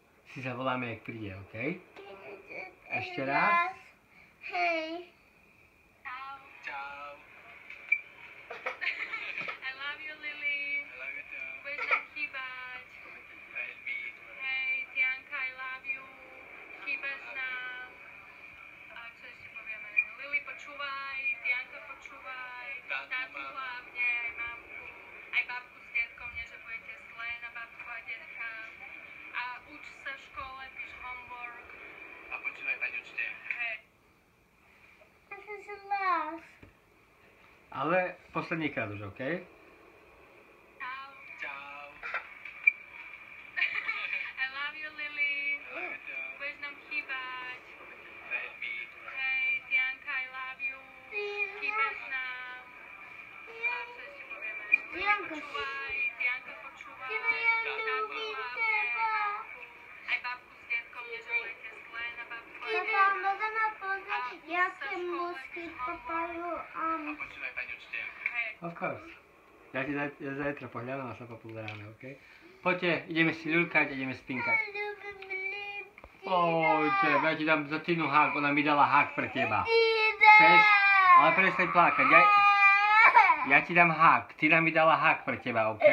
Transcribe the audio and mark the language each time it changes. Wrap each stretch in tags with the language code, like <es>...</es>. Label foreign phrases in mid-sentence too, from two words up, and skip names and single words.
<sk>si zavoláme, jak príde, OK? Ešte raz. Hej. Čau.</sk> <en>I love you, Lily. I love you too.</en> <sk>Budeš nám chýbať. Veľmi. Hej, Tianka,</sk> <en>I love you.</en> <sk>Chýbaš nám. A čo ešte povieme? Lily, počúvaj. Tianka, počúvaj. Tátu hlavne, aj mamku. Aj babku s detkom, nie že budete zlé na babku a detka. A uč sa v škole, píš homework. A počúvaj, pani učte. Hej.</sk> <en>This is the last.</en> <sk>Ale poslednýkrát už, OK? Čau. Čau.</sk> <en>I love you, Lily. I love you too.</en> <sk>Budeš nám chýbať. Veľmi. Hej, Tianka,</sk> <en>I love you.</en> <sk>Chýbaš nám. A čo ešte povieme? Lily, Tianka. počúvaj. Tianka, počúvaj. Ja Tátu ľúbim hlavne, teba. mamku. Aj babku s detkom, nie že budete zlé na babku a Tata, detka. môžeme pozrieť, jaké musky papajú A počúvaj, pani učte. Hej.</sk> <en>Of course.</en> <sk>Ja zajtra pohľadám a sa popozeráme, OK? Poďte, ideme si ľulkať, ideme spinkať. Poďte, ja ti dám za Tinu hák, ona mi dala hák pre teba. Chceš? Ale prestaň plakať, ja ti dám hák, Tina mi dala hák pre teba, OK?</sk>